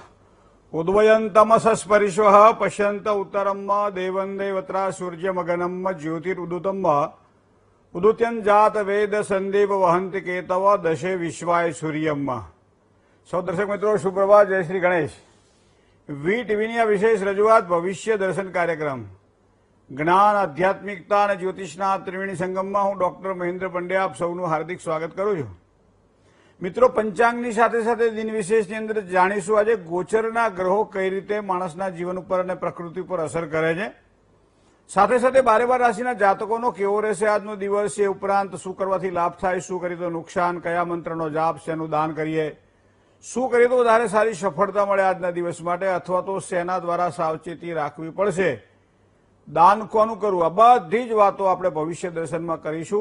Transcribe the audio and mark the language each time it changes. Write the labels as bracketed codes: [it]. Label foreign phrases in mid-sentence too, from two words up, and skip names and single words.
[sa] उद्वयन्तमसस्परिश्वः पश्यन्त उत्तरम् देवं देवत्रा सूर्यमगनम् ज्योतिरुदुतम् उदुत्यञ्जात वेद संदीप वहन्ति केतव दशे विश्वाय सूर्यम्। [gu] સૌ દર્શક મિત્રો સુપ્રભાત, જય શ્રી ગણેશ। वी टीवीની આ વિશેષ રજૂઆત ભવિષ્ય દર્શન કાર્યક્રમ જ્ઞાન આધ્યાત્મિકતા અને જ્યોતિષના ત્રિવેણી સંગમમાં હું ડોક્ટર મહેન્દ્ર પંડ્યા આપ સૌનું હાર્દિક સ્વાગત કરું છું। મિત્રો, પંચાંગની સાથે સાથે દિન વિશેષની અંદર જાણીશું આજે ગોચરના ગ્રહો કઈ રીતે માણસના જીવન ઉપર અને પ્રકૃતિ પર અસર કરે છે, સાથે સાથે 12 રાશિના જાતકોનો કેવો રહેશે આજનો દિવસ, એ ઉપરાંત શું કરવાથી લાભ થાય, શું કરીએ તો નુકસાન, કયા મંત્રનો જાપ, શેનું દાન કરીએ, શું કરીએ તો વધારે સારી સફળતા મળે આજના દિવસ માટે, અથવા તો સેના દ્વારા સાવચેતી રાખવી પડશે, દાન કોનું કરવું, આ બધી જ વાતો આપણે ભવિષ્ય દર્શનમાં કરીશું।